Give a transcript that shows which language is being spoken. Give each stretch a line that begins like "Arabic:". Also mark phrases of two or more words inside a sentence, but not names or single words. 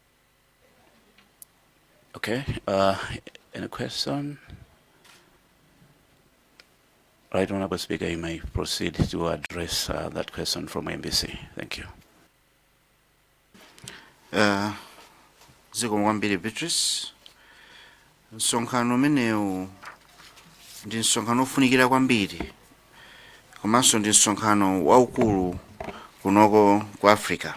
English: Okay, any question? Right Honorable Speaker, you may proceed to address that question from MBC. Thank you.
Nyanja: Zikomo kwambiri Beatrice. Msonkhano umenewu ndi msonkhano ofunikira kwambiri, komanso ndi msonkhano waukulu kunoko kwa Africa.